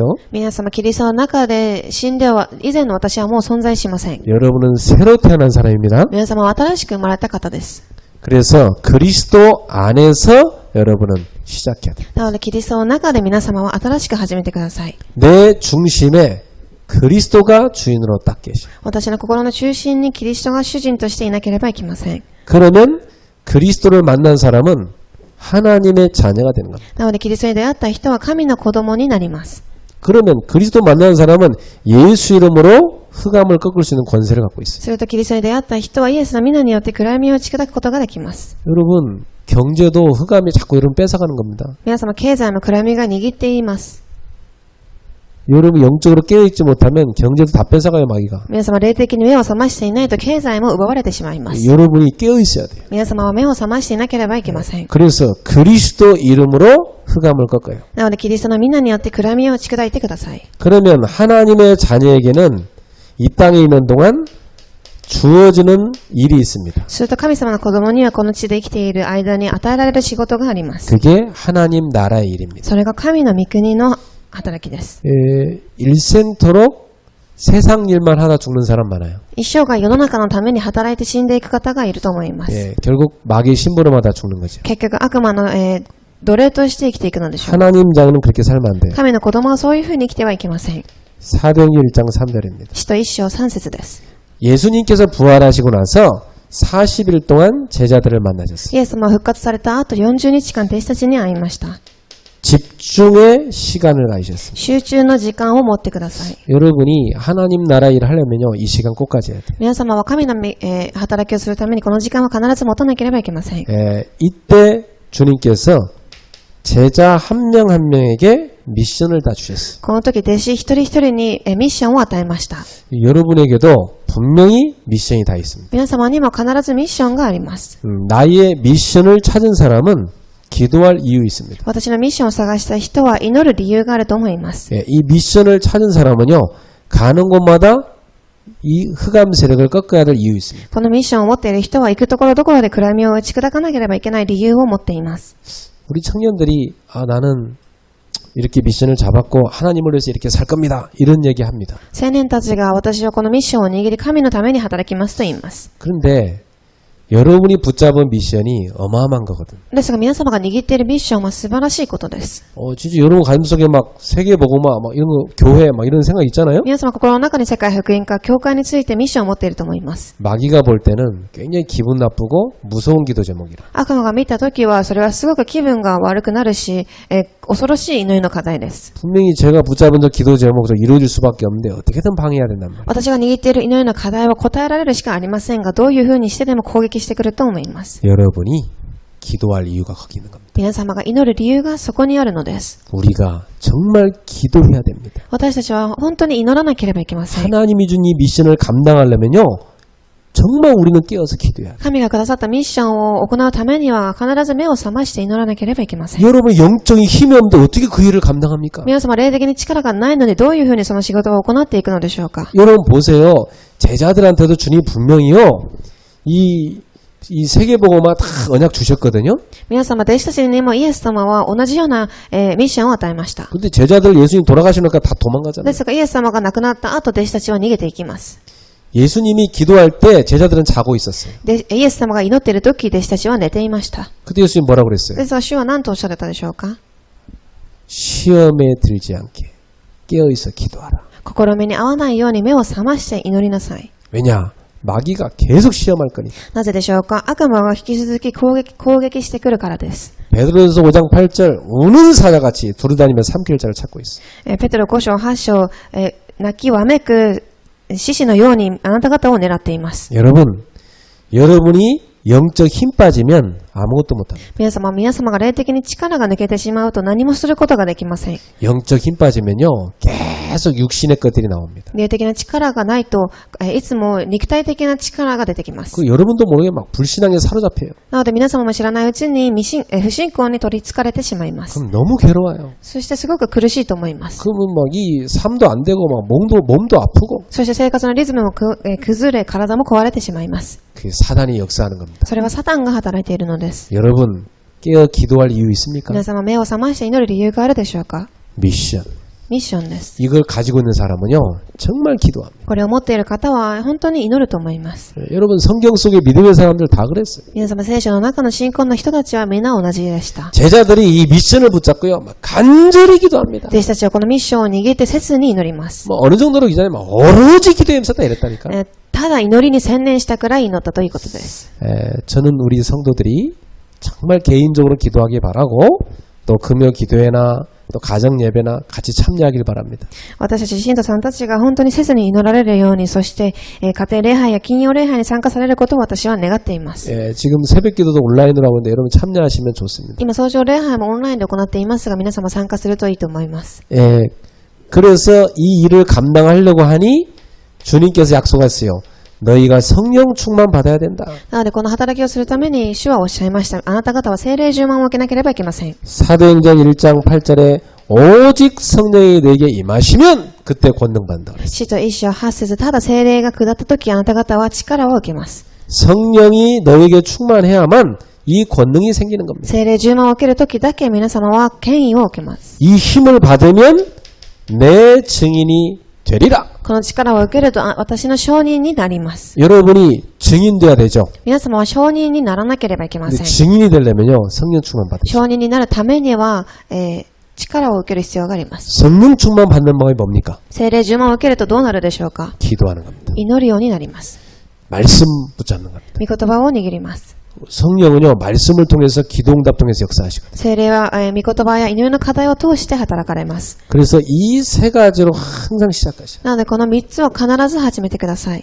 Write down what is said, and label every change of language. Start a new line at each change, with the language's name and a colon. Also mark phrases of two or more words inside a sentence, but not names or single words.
Japanese: 皆様、キリストの中で死んでは、以前の私はもう存在しません。
Korean: 여러분은 새로 태어난 사람입니다.
Japanese: 皆様は新しく生まれた方です。
Korean: 그래서 그리스도 안에서 여러분은 시작해야 돼요.
Japanese: なので、キリストの中で皆様は新しく始めてください。
Korean: 내 중심에 그리스도가 주인으로 딱 계셔.
Japanese: 私の心の中心にキリストが主人としていなければいけません。
Korean: 그러면 그리스도를 만난 사람은 하나님의 자녀가 되는 겁니다.
Japanese: なので、キリストに出会った人は神の子供になります。
Korean: 그러면 그리스도 만난 사람은 예수 이름으로 흑암을 꺾을 수 있는 권세를 갖고 있어요.
Japanese: すると、キリストに出会った人はイエスの皆によって暗闇を打ち砕くことができます。
Korean: 여러분 경제도 흑암이 자꾸 여러분 뺏어가는 겁니다.
Japanese: 皆様、経済も暗闇が握っています。
Korean: 여러분 영적으로 깨어있지 못하면 경제도 다 뺏어가요 마귀가.
Japanese: 皆様、霊的に目を覚ましていないと経済も奪われてしまいます。
Korean: 여러분이 깨어있어야 돼요.
Japanese: 皆様は目を覚ましていなければいけません。
Korean: 그래서 그리스도 이름으로 흑암을 꺾어요.
Japanese: なので、キリストの皆によって暗闇を打ち砕いてください。
Korean: 그러면 하나님의 자녀에게는 이 땅에 있는 동안 주어지는 일이 있습니다.
Japanese: すると、神様の子供にはこの地で生きている間に与えられる仕事があります。
Korean: 그게 하나님 나라의 일입니다.
Japanese: それが神の御国の働きです。
Korean: 일생토록 세상 일만 하다 죽는 사람 많아요.
Japanese: 一生涯世の中のために働いて死んでいく方がいると思います。
Korean: 결국 마귀의 심부름하다 죽는 거죠.
Japanese: 結局、悪魔の、奴隷として生きていくのでしょう。
Korean: 하나님 자녀는 그렇게 살면 안 돼요.
Japanese: 神の子供はそういうふうに生きてはいけません。
Korean: 사도행전 1장 3절입니다.
Japanese: 使徒一章3節です。
Korean: 예수님께서 부활하시고 나서 40일 동안 제자들을 만나셨어요.
Japanese: イエス様は復活された後40日間弟子たちに会いました。
Korean: 집중의 시간을 가지셨습니다.
Japanese: 集中の時間を持ってください。
Korean: 여러분이 하나님 나라 일을 하려면요, 이 시간 꼭 가져야 돼요.
Japanese: 皆様は神の、働きをするためにこの時間は必ず持たなければいけません。
Korean: 이때 주님께서 제자 한 명 한 명에게 미션을 다 주셨어요.
Japanese: この時弟子一人一人にミッションを与えました。
Korean: 여러분에게도 분명히 미션이 다 있습니다.
Japanese: 皆様にも必ずミッションがあります。
Korean: 나의 미션을 찾은 사람은 기도할 이유 있습니다.
Japanese: 私のミッションを探した人は祈る理由があると思います。
Korean: 이 미션을 찾은 사람은요, 가는 곳마다 이 흑암 세력을 꺾어야 될 이유 있습니다.
Japanese: このミッションを持っている人は行くところどころで暗闇を打ち砕かなければいけない理由を持っています。
Korean: 우리 청년들이 나는 이렇게 미션을 잡았고 하나님을 위해서 이렇게 살 겁니다. 이런 얘기 합니다.
Japanese: 青年たちが私はこのミッションを握り神のために働きますと言います。
Korean: 그런데 여러분이 붙잡은 미션이 어마어마한 거거든.
Japanese: ですが皆様が握っているミッションは素晴らしいことです。
Korean: 진짜 여러분 가슴속에 막 세계복음화 막 이런 거 교회 막 이런 생각 있잖아요.
Japanese: 皆様心の中に世界福音化、教会についてミッションを持っていると思います。
Korean: 마귀가 볼 때는 굉장히 기분 나쁘고 무서운 기도 제목이라.
Japanese: 悪魔が見たときはそれはすごく気分が悪くなるし、恐ろしい祈りの課題です。
Korean: 분명히 제가 붙잡은 저 기도 제목도 이루어질 수밖에 없는데 어떻게든 방해해야 된단 말이에요.
Japanese: 私が握っている祈りの課題は答えられるしかありませんが、どういうふうにしてでも攻撃してくると思います。
Korean: 여러분이 기도할 이유가 거기 있는 겁니다.
Japanese: 皆様が祈る理由がそこにあるのです。
Korean: 우리가 정말 기도해야 됩니다.
Japanese: 私たちは本当に祈らなければいけません。
Korean: 하나님이 준 이 미션을 감당하려면요. 정말 우리는 깨어서 기도해야 돼요.
Japanese: 神がくださったミッションを行うためには必ず目を覚まして祈らなければいけません。
Korean: 여러분 영적인 힘이 없는데 어떻게 그 일을 감당합니까?
Japanese: 皆様霊的に力がないのでどういうふうにその仕事を行っていくのでしょうか。
Korean: 여러분 보세요. 제자들한테도 주님 분명히요. 이 세계복음화 다 언약 주셨거든요.
Japanese: 皆様弟子たちにもイエス様は同じような、ミッションを与えました。
Korean: 근데 제자들 예수님 돌아가시니까 다 도망가잖아요.
Japanese: ですがイエス様が亡くなった後弟子たちは逃げていきます。
Korean: 예수님이 기도할 때 제자들은 자고 있었어요.
Japanese: でイエス様が祈っている時弟子たちは寝ていました。
Korean: 그때 예수님 뭐라고 그랬어요?
Japanese: ですが主は何とおっしゃられたでしょうか。
Korean: 시험에 들지 않게 깨어있어 기도하라.
Japanese: 試みに合わないように目を覚まして祈りなさい。
Korean: 왜냐? 마귀가 계속 시험할 거니까.
Japanese: なぜでしょうか。悪魔が引き続き攻撃してくるからです。
Korean: 베드로전서 5장 8절 우는 사자같이 두루다니며 삼킬 자를 찾고 있어.
Japanese: ペテロ5章8章、泣きわめく獅子のようにあなた方を狙っています。
Korean: 여러분이 영적 힘 빠지면 아무것도 못합니다.
Japanese: 皆様が霊的に力が抜けてしまうと何もすることができません。
Korean: 영적 힘 빠지면요 계속 육신의 것들이 나옵니다.
Japanese: 霊的な力がないと、いつも肉体的な力が出てきます。
Korean: 그 여러분도 모르게 막 불신앙에 사로잡혀요.
Japanese: なので皆様も知らないうちに不信仰に取り憑かれてしまいます。
Korean: 그럼 너무 괴로워요.
Japanese: そしてすごく苦しいと思います。
Korean: 그러면 막 이 삶도 안 되고 막 몸도 아프고
Japanese: そして生活のリズムも崩れ、体も壊れてしまいます。
Korean: 그게 사단이 역사하는 겁니다.
Japanese: それはサタンが働いているのです。
Korean: 여러분 깨어 기도할 이유 있습니까?
Japanese: 皆様目を覚まして祈る理由があるでしょうか。
Korean: 미션.
Japanese: ミッションです。
Korean: 이걸 가지고 있는 사람은요 정말 기도합니다.
Japanese: これを持っている方は本当に祈ると思います。
Korean: 여러분 성경 속에 믿음의 사람들 다 그랬어요.
Japanese: 皆様聖書の中の信仰の人たちは皆同じでした。
Korean: 제자들이 이 미션을 붙잡고요 막 간절히 기도합니다.
Japanese: 弟子たちはこのミッションを握って切に祈ります。
Korean: 뭐 어느 정도로 기자님 막 오로지 기도에 힘썼다 이랬다니까.
Japanese: ただ祈りに専念したくらい祈ったということです。
Korean: 저는 우리 성도들이 정말 개인적으로 기도하기 바라고 또 금요 기도회나 또 가정 예배나 같이 참여하길 바랍니다.
Japanese: 私たち信徒さんたちが本当にせずに祈られるように、そして、家庭礼拝や金曜礼拝に参加されることを私は願っています。
Korean: 지금 새벽 기도도 온라인으로 하고 있는데 여러분 참여하시면 좋습니다.
Japanese: 今早朝礼拝もオンラインで行っていますが、皆様参加するといいと思います。
Korean: 그래서 이 일을 감당하려고 하니 주님께서 약속하셨어요. 너희가 성령 충만 받아야 된다.
Japanese: なのでこの働きをするために主はおっしゃいました。あなた方は聖霊充満を受けなければいけません。
Korean: 사도행전 1장 8절에 오직 성령이 너에게 임하시면 그때 권능 받는다.
Japanese: 使徒一章八節、ただ聖霊が下ったときあなた方は力を受けます。
Korean: 성령이 너에게 충만해야만 이 권능이 생기는 겁니다.
Japanese: 聖霊充満を受けるときだけ皆様は権威を受けます。
Korean: 이 힘을 받으면 내 증인이 되리라.
Japanese: この力を受けると私の証人になります。
Korean: 여러분이 증인돼야 되죠.
Japanese: 皆様は証人にならなければいけま
Korean: 근데
Japanese: せん。
Korean: 증인이 되려면요 성령 충만 받으세요.
Japanese: 証人になるためには、力を受ける必要があります。
Korean: 성령 충만 받는 방법이 뭡니까?
Japanese: 聖霊充満を受けるとどうなるでしょうか。
Korean: 기도하는 겁니다.
Japanese: 祈るようになります。
Korean: 말씀 붙잡는 겁니다.
Japanese: 御言葉を握ります。
Korean: 성령은요 말씀을 통해서 기도응답 통해서 역사하시거든요.
Japanese: 聖霊は、御言葉や祈りの課題を通して働かれます。
Korean: 그래서 이 세 가지로 항상 시작하셔요.
Japanese: なのでこの3つを必ず始めてください。